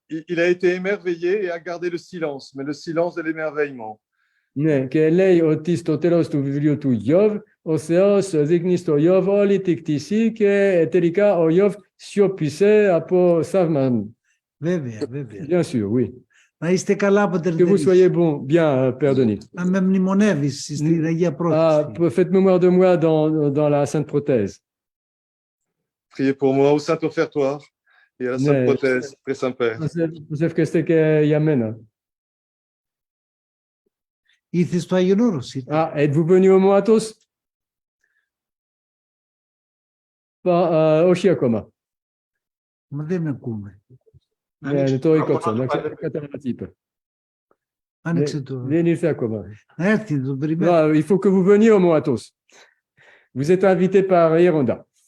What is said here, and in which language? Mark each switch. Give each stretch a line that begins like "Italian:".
French: Il a été émerveillé et a gardé le silence, mais le silence de l'émerveillement.
Greek: Ναι, και λέει ότι στο τέλος του βιβλίου του Ιώβ, ο Θεός δείχνει στο Ιώβ όλη τη κτήση και τελικά ο Ιώβ σιώπησε από θαύμα. Βέβαια, βέβαια.
French: Bien sûr, oui.
Greek: Να είστε καλά, Πατέρ
French: Que vous
Greek: Ντενίς.
French: soyez bon, bien, Père Denis.
Greek: Να με μνημονεύεις στην Αγία Πρόθεση.
French: Faites mémoire de moi dans la Sainte Prothèse. Priez pour moi au Saint Offertoire et à la Sainte Prothèse, très Saint-Père. Joseph Kesteke Yamena.
Greek: Ήρθε στο Άγιον Όρος.
French: Ah, êtes-vous venu au Mont Athos?
Greek: Όχι ακόμα. Μα δεν ακούμε. Το έκοψα, να καταλαβαίνετε. Άνοιξε το. Δεν ήρθε ακόμα. Να έρθει, τον περιμένω.
French: Il faut que vous veniez au Mont Athos. Vous êtes invité par Yeronda.